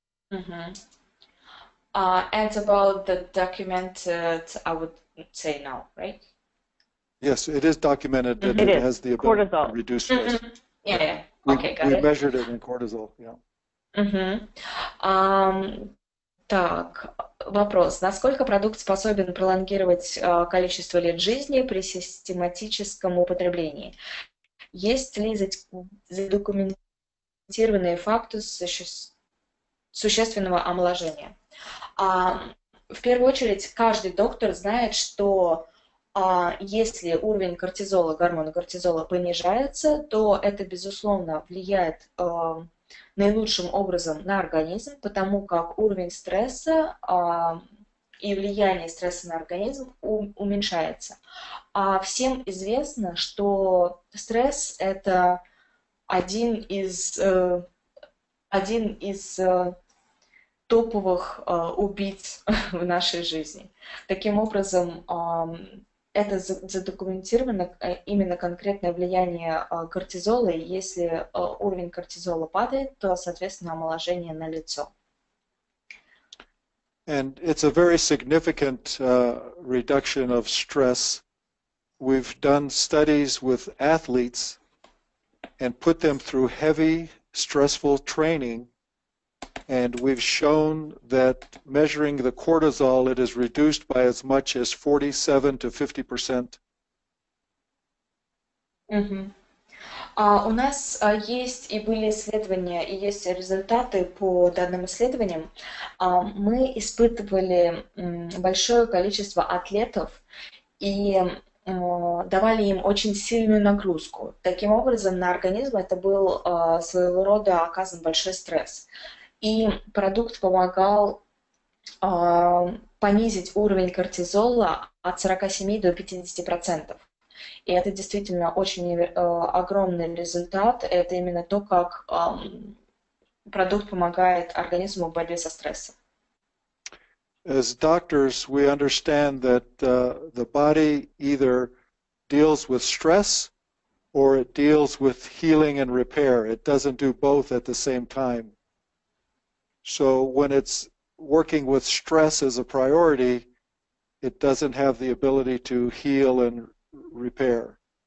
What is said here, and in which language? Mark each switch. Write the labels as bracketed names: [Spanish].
[English] And about the documented, I would say no, right? Yes, it is documented that it has the ability to reduce stress. Yeah. Okay, got it. We measured it in cortisol, yeah. [Russian] Так, вопрос. Насколько продукт способен пролонгировать количество лет жизни при систематическом употреблении? Есть ли задокументированные факты существенного омоложения? В первую очередь, каждый доктор знает, что если уровень кортизола, гормона кортизола понижается, то это, безусловно, влияет наилучшим образом на организм, потому как уровень стресса и влияние стресса на организм уменьшается. Всем известно, что стресс – это один из топовых убийц в нашей жизни. Таким образом, это задокументировано именно конкретное влияние кортизола, и если уровень кортизола падает, то, соответственно, омоложение налицо. [English] And it's a very significant reduction of stress. We've done studies with athletes and put them through heavy, stressful training, and we've shown that measuring the cortisol, it is reduced by as much as 47 to 50%. [Russian] У нас есть и были исследования, и есть результаты по данным исследованиям. Мы испытывали большое количество атлетов и давали им очень сильную нагрузку. Таким образом, на организм это был своего рода оказан большой стресс. И продукт помогал понизить уровень кортизола от 47 до 50%. И это действительно очень огромный результат. Это именно то, как продукт помогает организму в борьбе со стрессом. [English] As doctors, we understand that the body either deals with stress or it deals with healing and repair. It doesn't do both at the same time. So when it's working with stress as a priority, it doesn't have the ability to heal and repair.